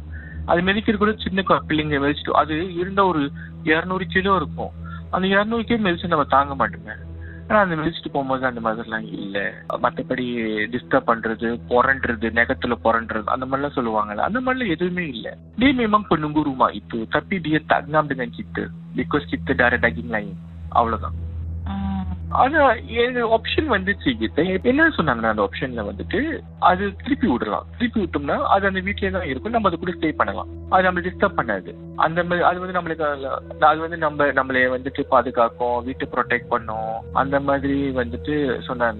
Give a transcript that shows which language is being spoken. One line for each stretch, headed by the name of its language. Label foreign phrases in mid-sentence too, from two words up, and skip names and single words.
Tamil: அது மிதிக்கிறது கூட சின்ன பிள்ளைங்க மிதிச்சுட்டு, அது இருந்த ஒரு 200 கிலோ இருக்கும், அந்த 200 கிலோ மிதிச்சு நம்ம தாங்க மாட்டோமே. ஆனா அந்த மிதிச்சுட்டு போகும்போது அந்த மாதிரிலாம் இல்ல. மற்றபடி டிஸ்டர்ப் பண்றது, புரண்டுறது, நெகத்துல புரண்டுறது அந்த மாதிரிலாம் சொல்லுவாங்கல்ல, அந்த மாதிரிலாம் எதுவுமே இல்ல.
Malay: Dia memang penunggu rumah itu, tapi dia tak ngam dengan kita because kita darah daging lain.
Tamil: அவ்வளவுதான். ஆனா எங்க ஆப்ஷன் kita என்ன சொன்னாங்கன்னா, அந்த ஆப்ஷன்ல அது திருப்பி விட்டோம்னா அது அந்த வீட்லயே தான் இருக்கும், நம்ம அது கூட ஸ்டே பண்ணலாம், அது நம்மள டிஸ்டர்ப் பண்ணாது. அந்த மாதிரி அது நம்மளுக்கு அது நம்மளே பாதுகாக்கும், வீட்டை ப்ரொடெக்ட் பண்ணும், அந்த மாதிரி சொன்னாங்க.